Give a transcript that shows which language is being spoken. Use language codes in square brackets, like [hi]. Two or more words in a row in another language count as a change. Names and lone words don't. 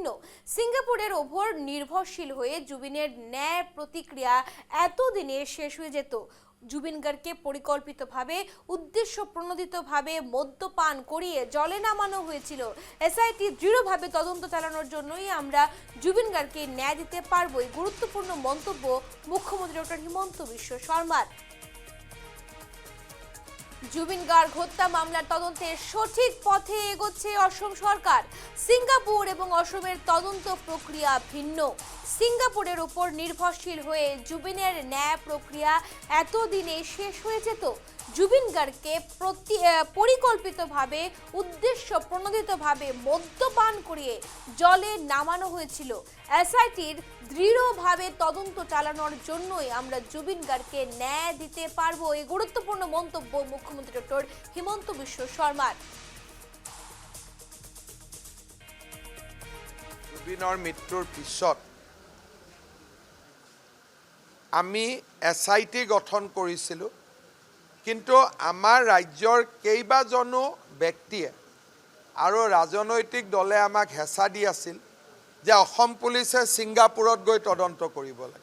[bn] সিঙ্গাপুরের ওপর নির্ভরশীল হয়ে জুবিনের ন্যায় প্রতিক্রিয়া এতদিনে শেষ হয়ে যেত। জুবিন গার্গকে পরিকল্পিতভাবে উদ্দেশ্য প্রণোদিতভাবে মদ্যপান করিয়ে জলে নামানো হয়েছিল। এসআইটি দৃঢ়ভাবে তদন্ত চালানোর জন্যই আমরা জুবিন গার্গকে ন্যায় দিতে পারবই, গুরুত্বপূর্ণ মন্তব্য মুখ্যমন্ত্রী ডক্টর হিমন্ত বিশ্ব শর্মার। জুবিন গার্গ হত্যা মামলার তদন্তে সঠিক পথে এগোচ্ছে অসম সরকার। সিঙ্গাপুর এবং অসমের তদন্ত প্রক্রিয়া ভিন্ন। সিঙ্গাপুরের উপর নির্ভরশীল হয়ে জুবিনের ন্যায় প্রক্রিয়া এতদিনে শেষ হয়ে যেত। জুবিন গার্গকে পরিকল্পিতভাবে উদ্দেশ্য প্রণোদিতভাবে মদ্যপান করিয়ে জলে নামানো হয়েছিল। এসআইটির দৃঢ়ভাবে তদন্ত চালানোর জন্যই আমরা জুবিন গার্গকে ন্যায় দিতে পারবো, এই গুরুত্বপূর্ণ মন্তব্য মুখ্যমন্ত্রী ডক্টর হিমন্ত বিশ্ব শর্মার। [as] জুবিনৰ মৃত্যুৰ পিছত আমি এসআইটি গঠন কৰিছিলোঁ, কিন্তু আমাৰ ৰাজ্যৰ কেইবাজনো ব্যক্তিয়ে আৰু ৰাজনৈতিক দলে আমাক হেঁচা দি আছিল যে অসম পুলিচে ছিংগাপুৰত গৈ তদন্ত কৰিব লাগে।